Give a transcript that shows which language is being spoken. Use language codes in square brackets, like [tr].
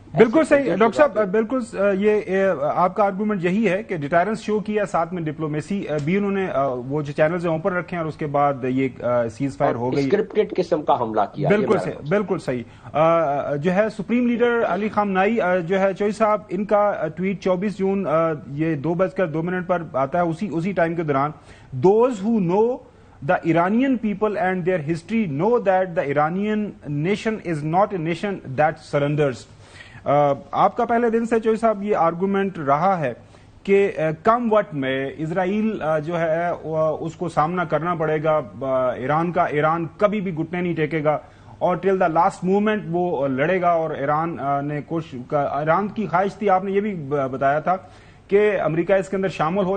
[ur] بالکل صحیح ڈاکٹر صاحب، بالکل یہ آپ کا آرگومنٹ یہی ہے کہ ڈیٹرنس شو کیا، ساتھ میں ڈپلومیسی بھی انہوں نے وہ جو چینلز ہیں اوپن رکھے ہیں، اور اس کے بعد یہ سیز فائر ہو گئی، اسکرپٹڈ قسم کا حملہ کیا. بالکل صحیح. جو ہے سپریم لیڈر علی خامنائی جو ہے چوئی صاحب، ان کا ٹویٹ 24 جون یہ 2:02 پر آتا ہے. اسی ٹائم کے دوران those ہو know [en] the Iranian people and their history know that the Iranian nation is not a nation that surrenders. [ur] آپ کا پہلے دن سے چوئی صاحب یہ آرگومنٹ رہا ہے کہ کم وقت میں اسرائیل جو ہے اس کو سامنا کرنا پڑے گا ایران کا. ایران کبھی بھی گھٹنے نہیں ٹیکے گا اور ٹل دا لاسٹ مومنٹ وہ لڑے گا. اور ایران کی خواہش تھی، آپ نے یہ بھی بتایا تھا کہ امریکہ اس کے اندر شامل ہو.